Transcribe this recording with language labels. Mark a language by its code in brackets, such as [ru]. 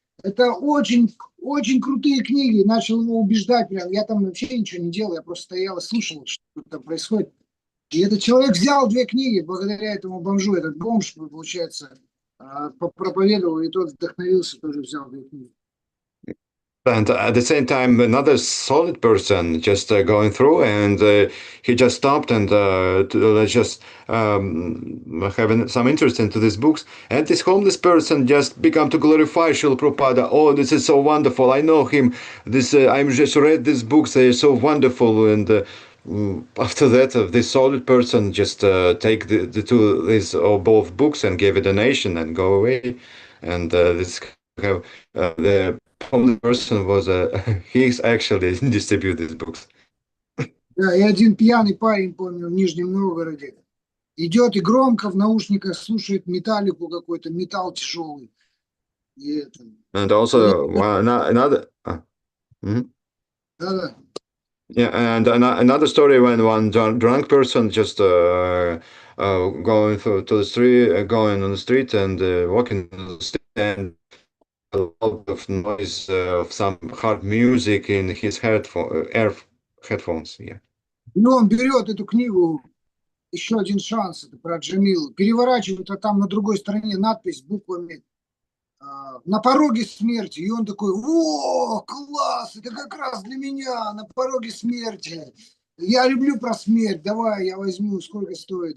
[ru] Это очень, очень крутые книги. Начал его убеждать, прям. Я там вообще ничего не делал, я просто стоял и слушал, что там происходит. И этот человек взял 2 книги благодаря этому бомжу. Этот бомж, получается, проповедовал, и тот вдохновился, тоже взял 2 книги. [en] And at the same time, another solid person just going through, and he just stopped and just having some interest into these books. And this homeless person just began to glorify Srila Prabhupada. Oh, this is so wonderful! I know him. This I'm just read these books. They're so wonderful. And after that, this solid person just take the two these or both books and gave a donation and go away. And this the only person was he's actually distribute these books. [ru] Да, и один пьяный парень, помню, в Нижнем Новгороде, идет и громко в наушниках слушает металлику какой-то, металл тяжелый. И это... [en] And also another. Mhm. [ru] Да-да. [en] Yeah, and another story when one drunk person just going to the street, going on the street and walking on the street, and a lot of noise of some hard music in his headphones. Yeah. [ru] И он берет эту книгу «Еще один шанс», это про Джамилу, переворачивает, а там на другой стороне надпись буквами «На пороге смерти». И он такой: «О, класс, это как раз для меня, на пороге смерти. Я люблю про смерть, давай, я возьму, сколько стоит».